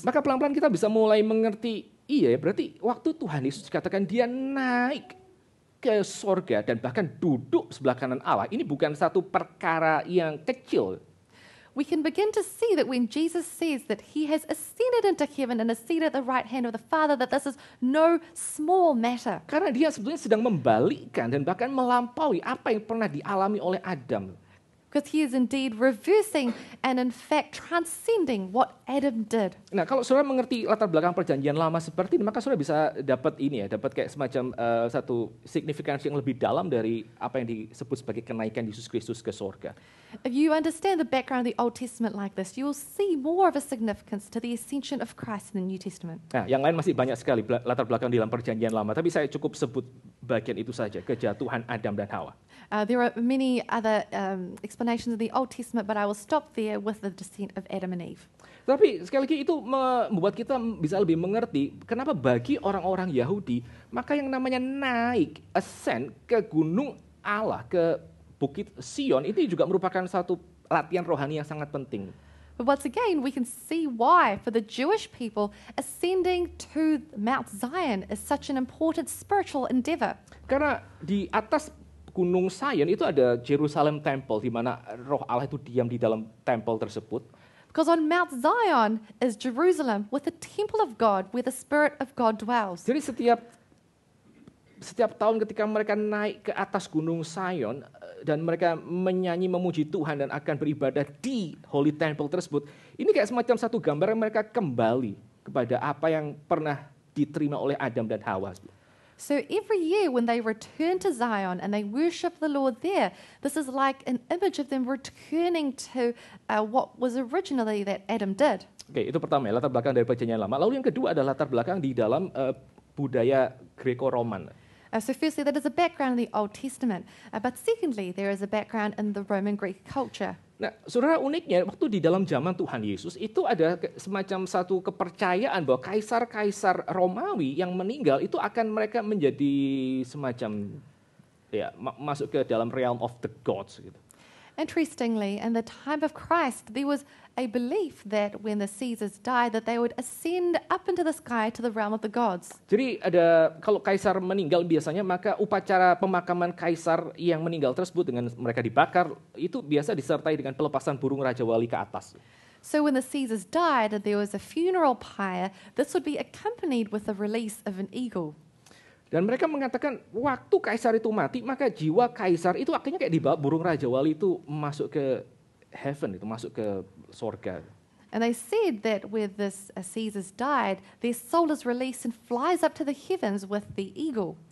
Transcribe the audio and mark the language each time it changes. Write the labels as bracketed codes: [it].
[id] Maka pelan-pelan kita bisa mulai mengerti, iya ya berarti waktu Tuhan Yesus dikatakan dia naik ke sorga dan bahkan duduk sebelah kanan Allah. Ini bukan satu perkara yang kecil. [en] we can begin to see that when Jesus says that he has ascended into heaven and is seated at the right hand of the Father, that this is no small matter. [id] Karena dia sebetulnya sedang membalikkan dan bahkan melampaui apa yang pernah dialami oleh Adam. [en] Because he is indeed reversing and in fact transcending what Adam did. [id] Nah, kalau saudara mengerti latar belakang perjanjian lama seperti ini, maka saudara bisa dapat ini ya, dapat kayak semacam satu signifikansi yang lebih dalam dari apa yang disebut sebagai kenaikan Yesus Kristus ke sorga. [en] If you understand the background of the Old Testament like this, you will see more of a significance to the ascension of Christ in the New Testament. [id] Nah, yang lain masih banyak sekali latar belakang di dalam perjanjian lama, tapi saya cukup sebut bagian itu saja, kejatuhan Adam dan Hawa. [en] There are many other explanations of the Old Testament, but I will stop there with the descent of Adam and Eve. [id] Tapi sekali lagi itu membuat kita bisa lebih mengerti kenapa bagi orang-orang Yahudi, maka yang namanya naik, ascend ke gunung Allah, ke Bukit Sion, itu juga merupakan satu latihan rohani yang sangat penting. [en] But once again, we can see why, for the Jewish people, ascending to Mount Zion is such an important spiritual endeavor. [id] Karena di atas Gunung Sion itu ada Jerusalem Temple, di mana roh Allah itu diam di dalam temple tersebut. [en] Because on Mount Zion is Jerusalem with the temple of God where the Spirit of God dwells. [id] Jadi setiap tahun ketika mereka naik ke atas Gunung Sion dan mereka menyanyi memuji Tuhan dan akan beribadah di Holy Temple tersebut, ini kayak semacam satu gambaran mereka kembali kepada apa yang pernah diterima oleh Adam dan Hawa. [en] So every year when they return to Zion and they worship the Lord there, this is like an image of them returning to what was originally that Adam did. [id] Oke, itu pertama ya, latar belakang dari perjanjian lama. Lalu yang kedua adalah latar belakang di dalam budaya Greco-Roman. [en] So firstly, that is a background in the Old Testament. But secondly, there is a background in the Roman Greek culture. [id] Nah, saudara, uniknya waktu di dalam zaman Tuhan Yesus itu ada semacam satu kepercayaan bahwa kaisar-kaisar Romawi yang meninggal itu akan mereka menjadi semacam ya masuk ke dalam [en] realm of the gods [id] gitu. [en] Interestingly, in the time of Christ, there was a belief that when the Caesars died, that they would ascend up into the sky to the realm of the gods. [id] Jadi ada kalau kaisar meninggal biasanya maka upacara pemakaman kaisar yang meninggal tersebut dengan mereka dibakar itu biasa disertai dengan pelepasan burung raja wali ke atas. [en] So when the Caesars died and there was a funeral pyre, this would be accompanied with the release of an eagle. [id] Dan mereka mengatakan waktu kaisar itu mati maka jiwa kaisar itu akhirnya kayak dibawa burung raja wali itu masuk ke heaven, itu masuk ke sorga. [en] And they said that where this Caesars died, their soul is released and flies up to the heavens with the eagle.